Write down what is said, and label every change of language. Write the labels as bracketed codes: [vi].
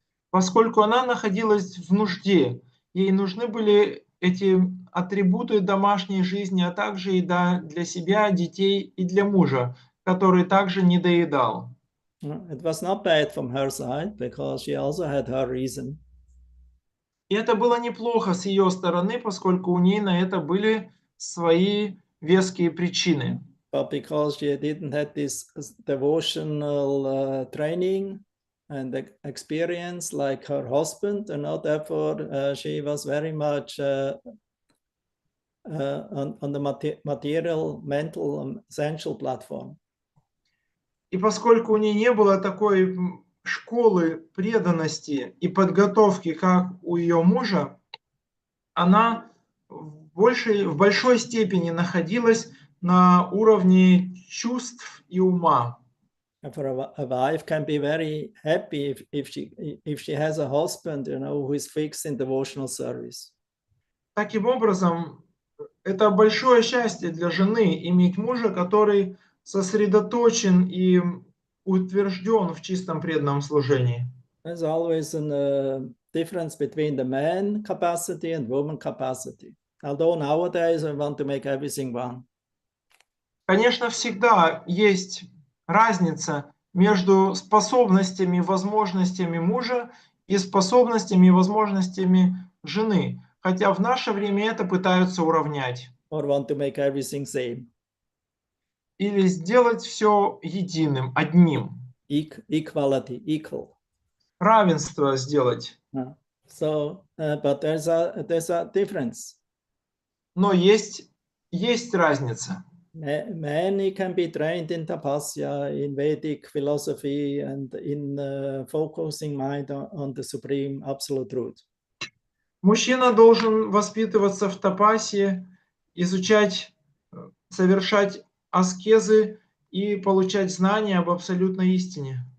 [ru] Поскольку она находилась в нужде, ей нужны были эти атрибуты домашней жизни, а также еда для себя, детей и для мужа, который также не доедал. [en] It was not bad from her side, because she also had her reason. [ru] И это было неплохо с ее стороны, поскольку у ней на это были свои веские причины. [en] But because she didn't have this devotional training and experience like her husband, and therefore she was very much on the material, mental, sensual platform. [ru] И поскольку у нее не было такой школы преданности и подготовки, как у ее мужа, она в большой степени находилась на уровне чувств и ума. [en] For a wife can be very happy if she has a husband, who is fixed in devotional service. [ru] Таким образом, это большое счастье для жены иметь мужа, который сосредоточен и утвержден в чистом преданном служении. [en] There's always a difference between the man capacity and woman capacity. Although nowadays I want to make everything one. [ru] Конечно, всегда есть разница между способностями и возможностями мужа и способностями и возможностями жены. Хотя в наше время это пытаются уравнять. [en] or want to make everything same. [ru] Или сделать все единым, одним. [en] Equality, equal. [ru] Равенство сделать. [en] So, but there's a difference. [ru] Но есть разница. [en] Many can be trained in tapasya, in Vedic philosophy, and in focusing mind on the supreme absolute truth. [ru] Мужчина должен воспитываться в тапасе, изучать, совершать аскезы и получать знания об абсолютной истине.